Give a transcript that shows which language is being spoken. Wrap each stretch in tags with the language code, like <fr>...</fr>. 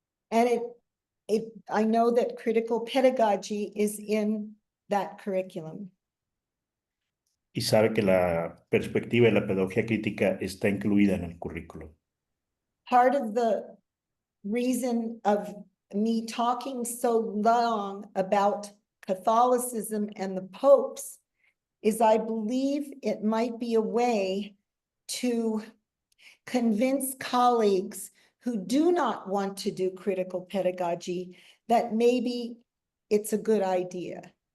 <en>And I know that critical pedagogy is in that curriculum.</en> <es>y sabe que la perspectiva de la pedagogía crítica está incluida en el currículum.</es> <en>Part of the reason of me talking so long about Catholicism and the popes is I believe it might be a way to convince colleagues who do not want to do critical pedagogy that maybe it's a good idea.</en>